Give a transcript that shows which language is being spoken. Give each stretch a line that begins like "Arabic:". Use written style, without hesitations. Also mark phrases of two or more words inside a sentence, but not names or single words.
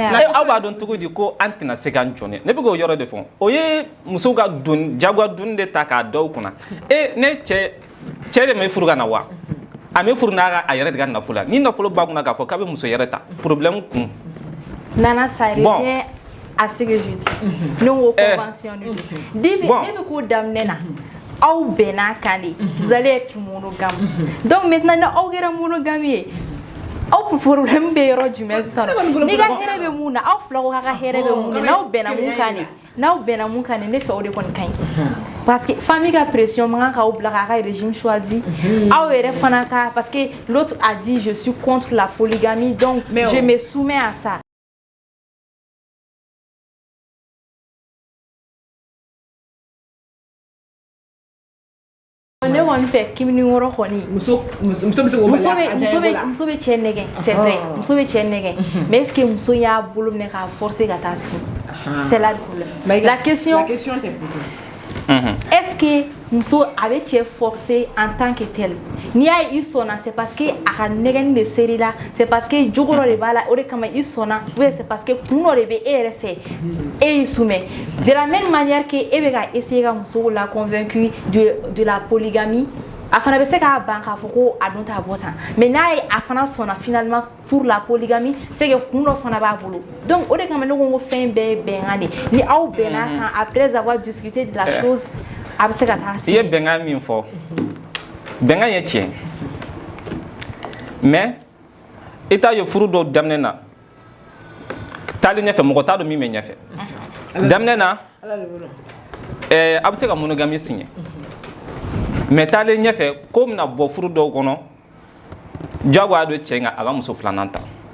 Bambara: aw b'a dɔn cogo di ko an tɛna se k'an jɔ ne bɛ k'o yɔrɔ de fɔ o ye musow ka jagoya dun de ta k'a da u kunna ne cɛ de ma furu ka na wa a bɛ furu n'a a yɛrɛ de ka nafolo la ni nafolo b'a kunna k'a fɔ k'a bɛ muso yɛrɛ ta problème kun
French: Nana ça revient à ce que je dis nous aux conventions
Bambara: ne bɛ k'o daminɛ na aw bɛnna kan de
French: vous allez être monogame
Bambara: donc maintenant ni aw kɛra monogame ye aw problème bɛ yɔrɔ jumɛn sisan n'i ka hɛrɛ bɛ mun na aw fila ko k'a ka hɛrɛ bɛ mun na n'aw bɛnna mun kan de ne fɛ o de kɔni ka ɲi
French: parce que famille
Bambara: ka pression man kan k'aw bila k'a ka
French: régime choisi
Bambara: aw yɛrɛ fana ka
French: parce que l'autre a dit je suis contre la polygamie donc je me soumets à ça.
Bambara: Ne kɔni fɛ kimini wɔrɔ kɔni muso bɛ cɛ nɛgɛn
French: c'est vrai
Bambara: muso bɛ cɛ nɛgɛn
French: mais est-ce que
Bambara: muso y'a bolo minɛ k'a forcer ka taa
French: si c'est là le problème la question t'es posée est-ce que
Bambara: muso a bɛ cɛ
French: forcer en tant que tel
Bambara: n'i y'a ye i sɔnna
French: c'est parce que
Bambara: a ka nɛgɛnni de seri la
French: c'est parce que
Bambara: jogo dɔ de b'a la o de kama i sɔnna
French: ou bien c'est parce que
Bambara: kun dɔ de bɛ e yɛrɛ fɛ e y'i
French: soumet de la même manière que
Bambara: e bɛ ka essayer ka muso
French: la convaincre de la polygamie
Bambara: a fana bɛ se k'a ban k'a fɔ ko a dun t'a bɔ san mais n'a ye a fana sɔnna
French: finalement pour la polygamie c'est que
Bambara: kun dɔ fana b'a bolo donc o de kama ne ko n ko fɛn bɛɛ ye bɛnkan de ni aw bɛnna kan
French: après avoir discuté de la chose
Bambara: a bɛ se ka taa se. I ye bɛnkan min fɔ bɛnkan ye tiɲɛ mais i t'a ye furu dɔw daminɛ na taali ɲɛfɛ mɔgɔ t'a dɔn min bɛ ɲɛfɛ daminɛ na a bɛ se ka
French: monogamie signer
Bambara: mais taalen ɲɛfɛ ko bɛna bɔ furu dɔw kɔnɔ jagoya don cɛ in ka a ka muso filanan ta